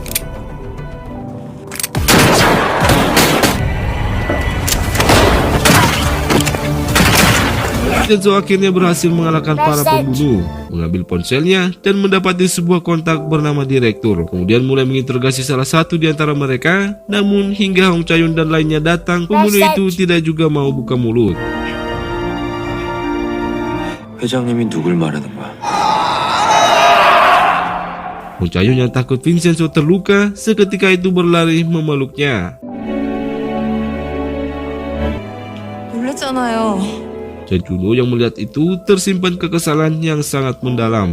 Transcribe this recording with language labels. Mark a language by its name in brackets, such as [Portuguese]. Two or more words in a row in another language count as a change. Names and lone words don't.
[Indonesian] Vincenzo akhirnya berhasil mengalahkan para pembunuh, mengambil ponselnya dan mendapati sebuah kontak bernama direktur. Kemudian mulai menginterogasi salah satu di antara mereka. Namun hingga Hong Cha-yun dan lainnya datang, pembunuh itu tidak juga mau buka mulut. [Korean] 회장님이 누굴 말하는 거야? [Indonesian] Hong Cha-yun yang takut Vincenzo terluka seketika itu berlari memeluknya. [Korean] 놀랬잖아요. [Indonesian] Jang Junwo yang melihat itu tersimpan kekesalan yang sangat mendalam.